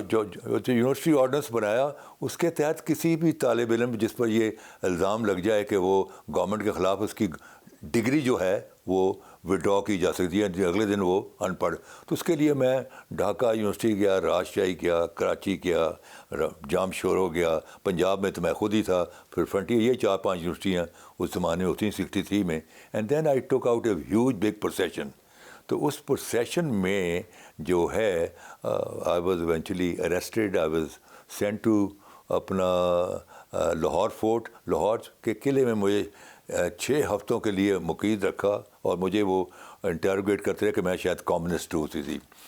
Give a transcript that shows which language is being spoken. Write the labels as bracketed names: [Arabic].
[Urdu] جو university ordinance بنایا, اس کے تحت کسی بھی طالب علم جس پر یہ الزام لگ جائے کہ وہ گورنمنٹ کے خلاف, اس کی ڈگری جو ہے وہ وڈرا کی جا سکتی ہے, اگلے دن وہ ان پڑھ. تو اس کے لیے میں ڈھاکہ یونیورسٹی گیا, راجشاہی گیا, کراچی گیا, جام شورو گیا, پنجاب میں تو میں خود ہی تھا, پھر فرنٹیئر, یہ 4-5 یونیورسٹیاں اس زمانے میں ہوتی ہیں 63 میں. [English] And then I took out a huge big procession. [Urdu] تو اس پروسیشن میں جو ہے [English] I was eventually arrested, I was sent to اپنا Lahore fort. [Urdu] لاہور کے قلعے میں مجھے 6 ہفتوں کے لیے مقید رکھا, اور مجھے وہ انٹروگیٹ کرتے رہے کہ میں شاید کمیونسٹ ہوں تھی.